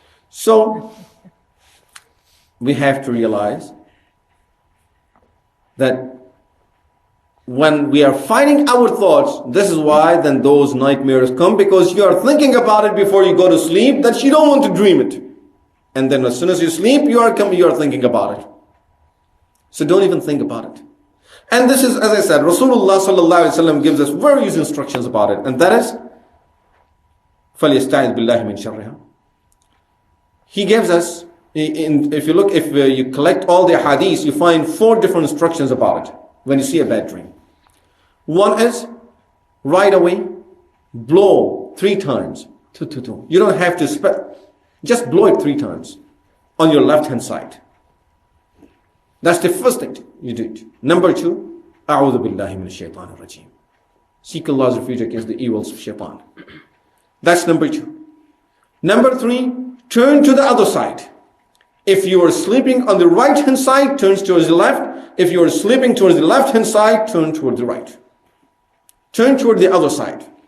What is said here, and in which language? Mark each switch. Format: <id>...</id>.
<en>So we have to realize that when we are fighting our thoughts, this is why then those nightmares come, because you are thinking about it before you go to sleep, that you don't want to dream it. And then as soon as you sleep, you are thinking about it. So don't even think about it. And this is, as I said, Rasulullah sallallahu alaihi wasallam gives us various instructions about it. And that is,</en> <ar>فَلْيَسْتَعِذْ بِاللَّهِ مِنْ شَرِّهَا.</ar> <en>He gives us, if you collect all the hadiths, you find 4 different instructions about it when you see a bad dream. One is, right away, blow 3 times. You don't have to just blow it 3 times on your left hand side. That's the first thing you do. Number 2,</en> <ar>أعوذ بالله من الشيطان الرجيم.</ar> <en>Seek Allah's refuge against the evils of shaitan. That's number 2. Number 3, turn to the other side. If you are sleeping on the right hand side, turn towards the left. If you are sleeping towards the left hand side, turn toward the right. Turn toward the other side.</en>